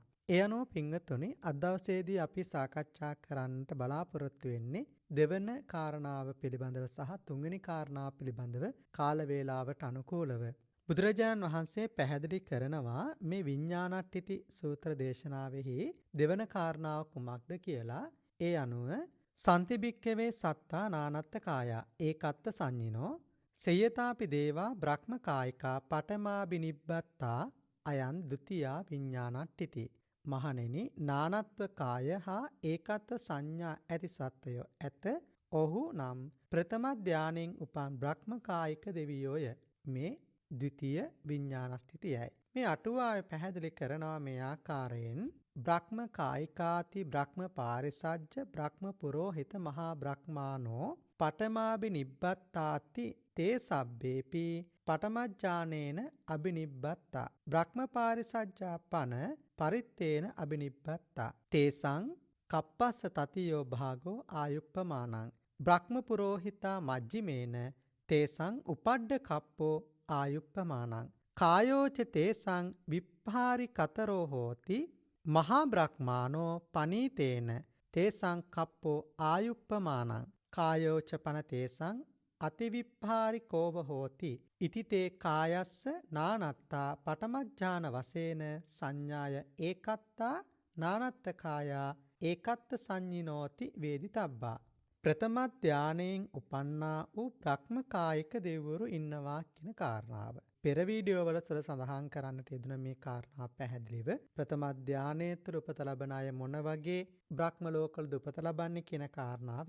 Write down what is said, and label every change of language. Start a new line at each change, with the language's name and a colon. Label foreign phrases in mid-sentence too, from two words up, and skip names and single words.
Sinhala: ඒ අනුව පින්වත්නි අද දවසේදී අපි සාකච්ඡා කරන්නට බලාපොරොත්තු වෙන්නේ දෙවන කාරණාව පිළිබඳව සහ තුන්වෙනි කාරණාව පිළිබඳව කාල වේලාවට අනුකූලව. බුදුරජාණන් වහන්සේ පැහැදිලි කරනවා මේ විඥානට්ඨිති සූත්‍ර දේශනාවෙහි දෙවන කාරණාව කුමක්ද කියලා.
Pali: ඒ අනුව සන්තිබික්කවේ සත්තා නානත්ත කායා ඒකත්ත සංඤිනෝ සේයතාපි දේවා බ්‍රහ්ම කායිකා පඨමාබිනිබ්බත්තා අයං ဒ ුතියා විඥානට්ඨිති.
Sinhala: මහණෙනි නානත්ව කාය හා ඒකත්ව සංඥා ඇති සත්වයෝ ඇත. ඔහු නම් ප්‍රථම ධානයෙන් උපන් බ්‍රහ්ම කායික දෙවියෝය. මේ ද්විතීය විඥානස්ථිතියයි. මේ අටුවාවේ පැහැදිලි කරනවා මේ ආකාරයෙන්
Pali: බ්‍රහ්ම කායිකාති බ්‍රහ්ම පාරිසජ්ජ බ්‍රහ්ම පුරෝහිත මහා බ්‍රහ්මානෝ පඨමාබිනිබ්බත්තාති තේ සබ්බේපි පඨමඥානේන අබිනිබ්බත්තා බ්‍රහ්ම පාරිසජ්ජා පන පරිත්තේන අබිනිබ්බත්තා තේසං කප්පස්ස තතියෝ භාගෝ ආයුප්පමානං බ්‍රහ්ම පුරෝහිතා මජ්ජිමේන තේසං උපඩ්ඩ කප්පෝ ආයුප්පමානං කායෝච තේසං විප්පාරි කතරෝ හෝති මහා බ්‍රහ්මානෝ පනීතේන තේසං කප්පෝ ආයුප්පමානං කායෝච පන තේසං අතිවිප්පාරි කෝව හෝති ඉති තේ කායස්ස නානත්තා පඨමඥාන වශයෙන් සංඥාය ඒකත්තා නානත්ත කායා ඒකත්ත සංඤිනෝති වේදිතබ්බා.
Sinhala: ප්‍රථම ධානයෙන් උපන්නා වූ බ්‍රහ්ම කායික දෙවිවරු ඉන්නවා කියන කාරණාව. පෙර වීඩියෝ වල සඳහන් කරන්නට යෙදුන මේ කාරණා පැහැදිලිව ප්‍රථම ධානයේ තුල උපත ලබන අය මොන වගේ බ්‍රහ්ම ලෝකවලද උපත ලබන්නේ කියන කාරණාව.